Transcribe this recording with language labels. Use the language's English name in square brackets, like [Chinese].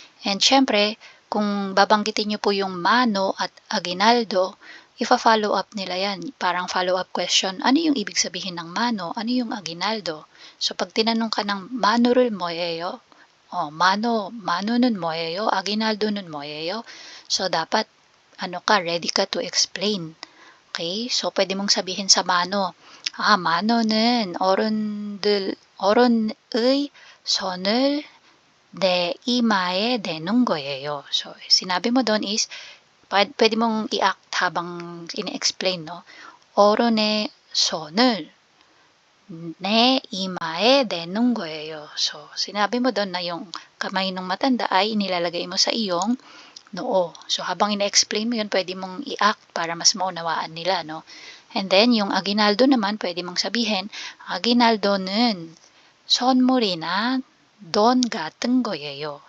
[Filipino] And syempre, kung babanggitin nyo po yung mano at aguinaldo, ifa-follow up nila yan. Parang follow-up question, ano yung ibig sabihin ng mano? Ano yung aguinaldo? So, pag tinanong ka ng [Korean] mano를 뭐예요? [Filipino] mano nun 뭐예요? [Korean] aguinaldo nun 뭐예요? [Filipino] So, dapat, ready ka to explain. Okay? So, pwede mong sabihin sa mano, [Korean] mano는 어른의 손을 내 이마에 대는 거예요. [Filipino] So, sinabi mo doon is, pwede mong i-act habang ine-explain, no? [Korean] 어른의 손을 내 이마에 대는 거예요. [Filipino] So, sinabi mo doon na yung kamay ng matanda ay inilalagay mo sa iyong noo. So, habang ina-explain mo yun, pwede mong i-act para mas maunawaan nila, no? And then, yung aguinaldo naman, pwede mong sabihin, [Korean] aguinaldo는 선물이나 돈 같은 거예요.